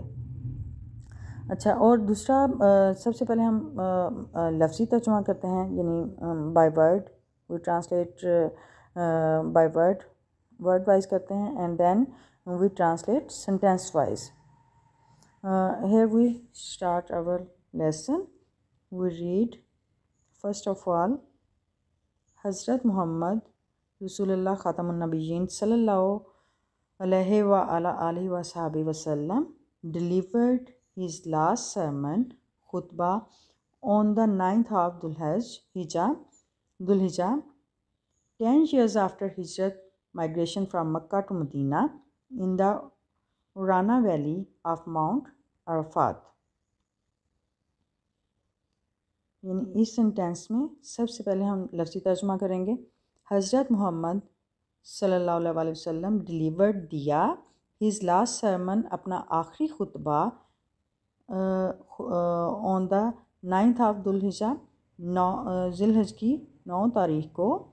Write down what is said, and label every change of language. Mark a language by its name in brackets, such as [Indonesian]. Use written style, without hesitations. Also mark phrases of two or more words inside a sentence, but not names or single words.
[Hindi] अच्छा, और दूसरा सबसे पहले हम लफ्ज़ी तर्जुमा करते हैं, यानी [English] by word we translate, by word wise [Hindi] करते हैं [English] and then we translate sentence wise. Here we start our lesson. We read first of all, [Arabic] حضرت محمد رسول الله خاتم النبيين صلى الله عليه وعلى آله وصحبه وسلم [English] delivered his last sermon khutbah on the 9th of Dhul Hijjah 10 years after Hijrat migration from Mecca to Medina in the Urana Valley of Mount Arafat। [Hindi] यानी इस सेंटेंस में सबसे पहले हम लफ्ज़ी तर्जुमा करेंगे। हज़रत मोहम्मद [Arabic] صلى الله عليه وسلم [Hindi] डिलीवर्ड दिया [English] his last sermon, [Hindi] अपना आखिरी खुतबा [English] on the 9th of [Hindi] दुल्हिज्जा, ज़िलहज की 9 तारीख को,